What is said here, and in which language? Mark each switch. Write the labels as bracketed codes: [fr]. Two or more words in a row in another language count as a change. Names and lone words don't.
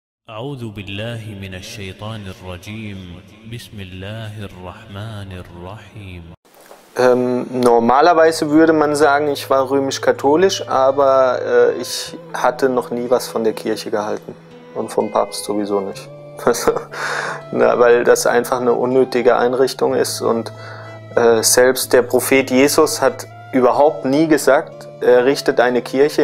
[ar] أعوذ بالله من الشيطان الرجيم بسم الله الرحمن الرحيم. [de] Normalerweise würde man sagen, ich war römisch-katholisch, aber ich hatte noch nie was von der Kirche gehalten und vom Papst sowieso nicht. Weil das einfach eine unnötige Einrichtung ist und selbst der Prophet Jesus hat überhaupt nie gesagt, er richtet eine Kirche.